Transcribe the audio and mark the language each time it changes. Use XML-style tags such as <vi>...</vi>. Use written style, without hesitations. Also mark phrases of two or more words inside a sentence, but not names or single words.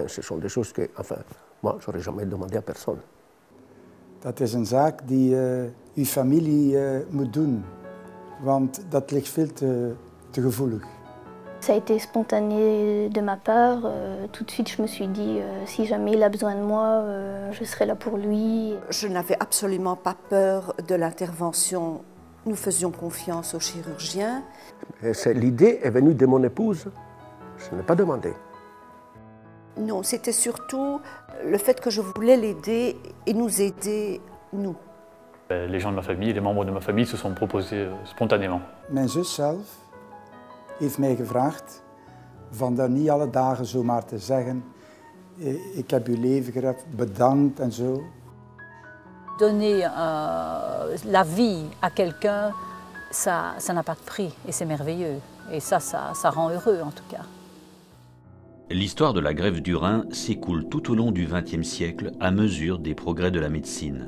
<fr>Ce sont des choses que, enfin, moi, j'aurais jamais demandé à personne.</fr> <nl>Dat is een zaak die uw familie moet doen, want dat ligt veel te gevoelig.</nl> <fr>Ça a été spontané de ma part. Tout de suite, je me suis dit, si jamais il a besoin de moi, je serai là pour lui. Je n'avais absolument pas peur de l'intervention. Nous faisions confiance aux chirurgiens. L'idée est venue de mon épouse. Je n'ai pas demandé. Non, c'était surtout le fait que je voulais l'aider et nous aider, nous. Les gens de ma famille, les membres de ma famille se sont proposés spontanément.</fr> <nl>Mijn zus zelf heeft mij gevraagd van dat niet alle dagen zomaar te zeggen, ik heb uw leven gered, bedankt en zo.</nl> <fr>Donner la vie à quelqu'un, ça n'a pas de prix et c'est merveilleux. Et ça rend heureux en tout cas. L'histoire de la greffe du rein s'écoule tout au long du XXe siècle à mesure des progrès de la médecine.</fr>